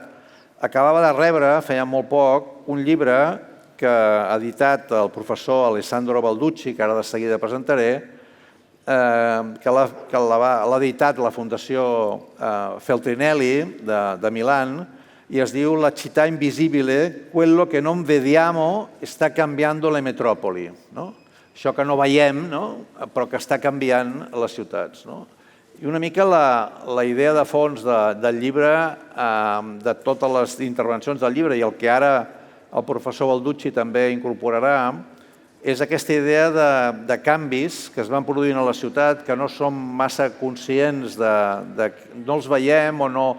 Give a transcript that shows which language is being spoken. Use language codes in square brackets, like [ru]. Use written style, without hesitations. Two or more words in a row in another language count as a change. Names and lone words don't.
[ca] Acabava de rebre, feia molt poc, un llibre que ha editat el professor Alessandro Balducci, que ara de seguida presentaré, que l'ha editat la Fundació Feltrinelli de Milà, i es diu La città invisibile, quello que non vediamo sta cambiando le metropoli. Això que no veiem, però que està canviant les ciutats. I una mica la idea de fons del llibre, de totes les intervencions del llibre i el que ara el professor Balducci també incorporarà, és aquesta idea de canvis que es van produint a la ciutat, que no som massa conscients no els veiem o no...